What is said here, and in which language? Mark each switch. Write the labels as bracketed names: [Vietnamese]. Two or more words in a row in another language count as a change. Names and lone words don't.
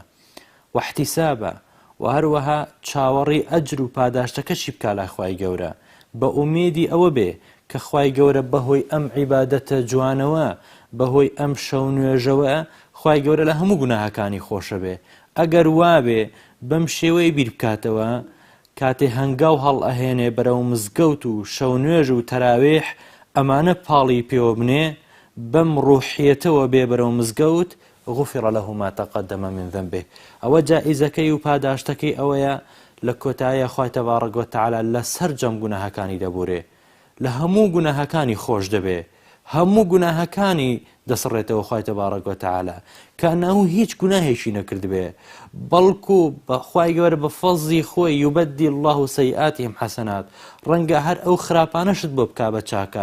[Central Kurdish] واحتسابە، و هەروەها چاوەڕی ئەجر و پاداشتەکەشی بکا لای خوای گەورە، بە ئومێدی ئەوە بێ کە خوای گەورە بەهۆی ئەم عیبادەتە جوانەوە، بەهۆی ئەم شەونێژەوە خوای گەورە لە هەموو گوناهەکانی خۆشە بێ. ئەگەر وابێ بەم شێوەی بیر بکاتەوە، کاتێ هەنگاو هەڵ ئەهێنێ بەرەو مزگەوت و شەونێژ و تەراویح، ئەمانە پاڵی پێوە بنێ بەم ڕوحیەتەوە بێ بەرەو مزگەوت، [Arabic] غفر له ما تقدم من ذنبه. [Central Kurdish] ئەوە جائزەکەی و پاداشتەکەی ئەوەیە لە کۆتاییە خوای تەبارەک وەتەعالا لە سەر جەم گوناهەکانی دەبورێ، لە هەموو گوناهەکانی خۆش دەبێ، هەموو گوناهەکانی دەسڕێتەوە خوای تەبارەک وەتەعالا، کە ئەناو هیچ گوناهێکی نەکرد بێ، بەڵکو خوای گەورە بە فەزلی خۆی [Arabic] یوبەدل الله سەیئاتیهم حەسەنات، [Central Kurdish] ڕەنگە هەر ئەو خراپانەشت بۆ بکا بە چاکە.